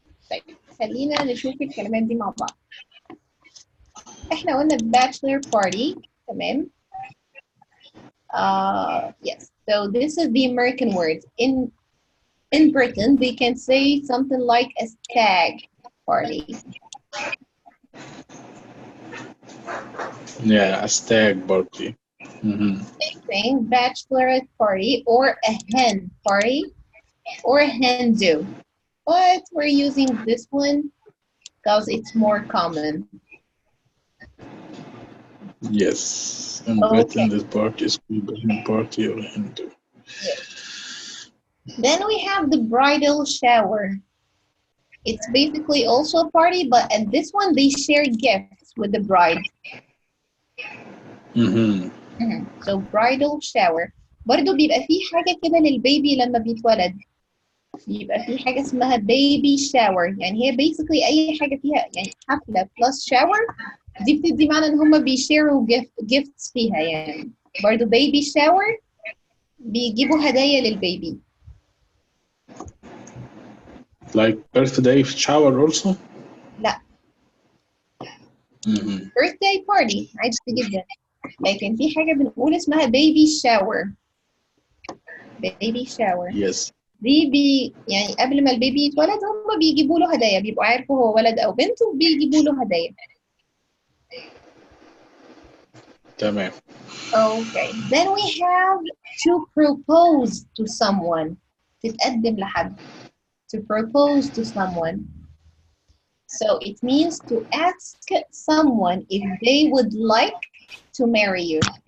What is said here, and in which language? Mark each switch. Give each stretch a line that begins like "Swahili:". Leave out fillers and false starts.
Arabic: طيب خلينا نشوف الكلمات دي مع بعض. احنا قلنا bachelor party. تمام.
English: Yes, so this is the American word. In Britain they can say something like a stag party. Yeah, a stag party. Same thing, bachelorette party or a hen party or a hen do. But we're using this one because it's more common. Yes, in Britain Okay. this party is called a hen party or a Hindu. Yes. Then we have the bridal shower. It's basically also a party, but at this one they share gifts with the bride. So bridal shower.
Arabic: برضو بيبقى فيه حاجة كده للبيبي لما بيتولد. بيبقى فيه حاجة اسمها baby shower. يعني هي basically أي حاجة فيها يعني حفلة plus shower دي بتدي معنى إن هما بيشيروا gifts فيها يعني. برضو baby shower بيجيبوا هدايا للبيبي.
English: Like birthday shower also?
Arabic: لا.
English: birthday party
Arabic: عادي جدا. لكن في حاجة بنقول اسمها baby shower.
English: baby shower. Yes.
Arabic: دي يعني قبل ما البيبي يتولد هم بيجيبوا له هدايا، بيبقوا عارفوا هو ولد أو بنت وبيجيبوا له هدايا. تمام.
English: Okay. Then we have to propose to someone.
Arabic: تتقدم لحد.
English: To propose to someone. So it means to ask someone if they would like to marry you.